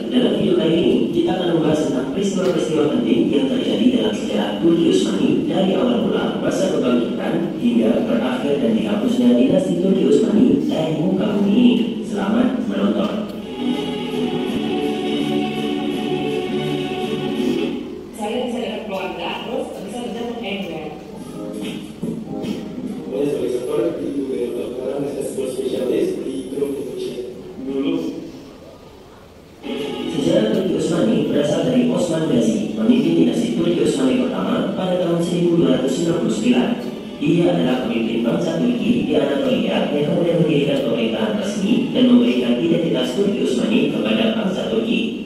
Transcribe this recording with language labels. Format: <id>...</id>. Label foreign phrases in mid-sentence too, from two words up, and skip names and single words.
<id>Dalam video kali ini, kita akan membahas tentang peristiwa-peristiwa penting yang terjadi dalam sejarah Turki Utsmani dari awal mula masa kebangkitan hingga berakhir dan dihapusnya dinasti Turki Utsmani dari muka bumi ini. Selamat menonton. Saya bisa dekat keluarga, terus bisa bertemu dengan</id> <es>Soy doctor y tuve doctorado en estas dos especialidades y creo que dulu.</es> <id>Sejarah Turki Utsmani berasal dari Osman Gazi, pemimpin dinasti Turki Utsmani pertama pada tahun 1299. Ia adalah pemimpin bangsa Turki di Anatolia yang kemudian mendirikan pemerintahan resmi dan memberikan identitas Turki Utsmani kepada bangsa Turki.</id>